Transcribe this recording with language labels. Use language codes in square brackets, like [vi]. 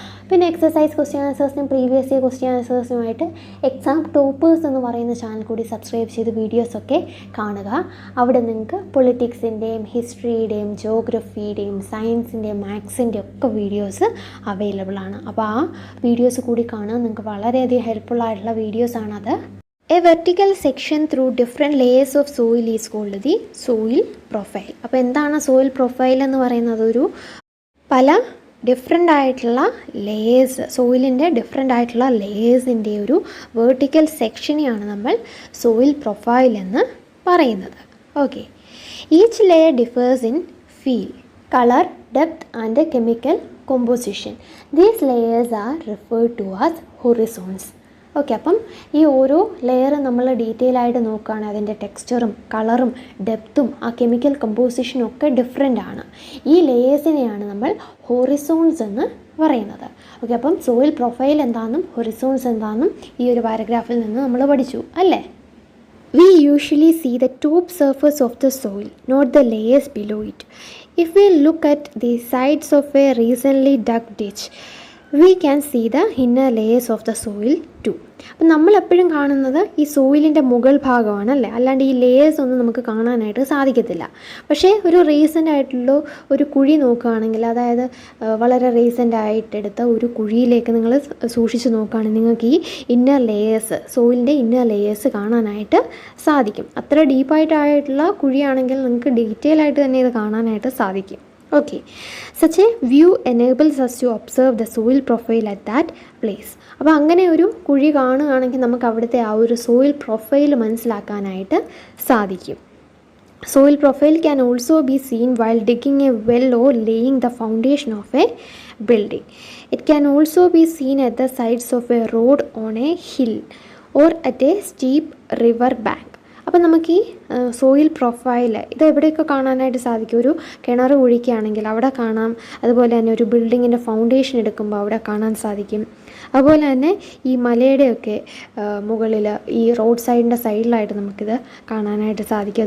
[ml] പിന്നെ exercise question ആൻസേഴ്സിനും previous year question ആൻസേഴ്സിനുമായിട്ട് exam toppers എന്ന് പറയുന്ന ചാനൽ കൂടി സബ്സ്ക്രൈബ് ചെയ്ത് വീഡിയോസൊക്കെ കാണുക. അവിടെ നിങ്ങൾക്ക് പൊളിറ്റിക്സിൻ്റെയും ഹിസ്റ്ററിയുടെയും ജോഗ്രഫിയുടെയും സയൻസിൻ്റെയും മാത്സിൻ്റെയും ഒക്കെ വീഡിയോസ് അവൈലബിൾ ആണ്. അപ്പോൾ ആ വീഡിയോസ് കൂടി കാണുക, നിങ്ങൾക്ക് വളരെയധികം ഹെൽപ്ഫുള്ളായിട്ടുള്ള വീഡിയോസാണത്. [en] A vertical section through different layers of soil is called the soil profile. [ml] അപ്പോൾ എന്താണ് സോയിൽ പ്രൊഫൈൽ എന്ന് പറയുന്നത്? ഒരു പല ഡിഫറെൻ്റ് ആയിട്ടുള്ള ലേയേഴ്സ്, സോയിലിൻ്റെ ഡിഫറെൻ്റ് ആയിട്ടുള്ള ലേയേഴ്സിൻ്റെ ഒരു വെർട്ടിക്കൽ സെക്ഷനെയാണ് നമ്മൾ സോയിൽ പ്രൊഫൈൽ എന്ന് പറയുന്നത്. [en] Okay, each layer differs in feel, colour, depth and chemical composition. These layers are referred to as horizons. [ml] Okay, അപ്പം ഈ ഓരോ ലെയർ നമ്മൾ ഡീറ്റെയിൽ ആയിട്ട് നോക്കുകയാണ്. അതിൻ്റെ ടെക്സ്ചറും കളറും ഡെപ്തും ആ കെമിക്കൽ കമ്പോസിഷനും ഒക്കെ ഡിഫറെൻ്റ് ആണ്. ഈ ലെയേഴ്സിനെയാണ് നമ്മൾ ഹൊറിസോൺസ് എന്ന് പറയുന്നത്. ഓക്കെ, അപ്പം സോയിൽ പ്രൊഫൈൽ എന്താണെന്നും ഹൊറിസോൺസ് എന്താണെന്നും ഈ ഒരു പാരഗ്രാഫിൽ നിന്ന് നമ്മൾ പഠിച്ചു അല്ലേ? [en] We usually see the top surface of the soil, not the layers below it. If we look at the sides of a recently dug ditch, we can see the inner layers of the soil too. [ml] അപ്പം നമ്മളെപ്പോഴും കാണുന്നത് ഈ സോയിലിൻ്റെ മുകൾ ഭാഗമാണ് അല്ലേ, അല്ലാണ്ട് ഈ layers ഒന്നും നമുക്ക് കാണാനായിട്ട് സാധിക്കത്തില്ല. പക്ഷേ ഒരു റീസെൻ്റ് ആയിട്ടുള്ള ഒരു കുഴി നോക്കുകയാണെങ്കിൽ, അതായത് വളരെ റീസെൻ്റ് ആയിട്ടെടുത്ത ഒരു കുഴിയിലേക്ക് നിങ്ങൾ സൂക്ഷിച്ച് നോക്കുകയാണെങ്കിൽ നിങ്ങൾക്ക് ഈ ഇന്നർ ലേയേഴ്സ്, സോയിലിൻ്റെ ഇന്നർ ലേയേഴ്സ് കാണാനായിട്ട് സാധിക്കും. അത്ര ഡീപ്പായിട്ടായിട്ടുള്ള കുഴിയാണെങ്കിൽ നിങ്ങൾക്ക് ഡീറ്റെയിൽ ആയിട്ട് തന്നെ ഇത് കാണാനായിട്ട് സാധിക്കും. [en] Okay, such a view enables us to observe the soil profile at that place. [ml] അപ്പോൾ അങ്ങനെ ഒരു കുഴി കാണുകയാണെങ്കിൽ നമുക്ക് അവിടുത്തെ ആ ഒരു സോയിൽ പ്രൊഫൈൽ മനസ്സിലാക്കാനായിട്ട് സാധിക്കും. [en] Soil profile can also be seen while digging a well or laying the foundation of a building. It can also be seen at the sides of a road on a hill or at a steep river bank. [ml] അപ്പോൾ നമുക്ക് ഈ soil profile ഇത് എവിടെയൊക്കെ കാണാനായിട്ട് സാധിക്കും? ഒരു കിണർ കുഴിക്കുകയാണെങ്കിൽ അവിടെ കാണാം. അതുപോലെ തന്നെ ഒരു ബിൽഡിങ്ങിൻ്റെ ഫൗണ്ടേഷൻ എടുക്കുമ്പോൾ അവിടെ കാണാൻ സാധിക്കും. അതുപോലെ തന്നെ ഈ മലയുടെയൊക്കെ മുകളിൽ ഈ റോഡ് സൈഡിൻ്റെ സൈഡിലായിട്ട് നമുക്കിത് കാണാനായിട്ട് സാധിക്കും.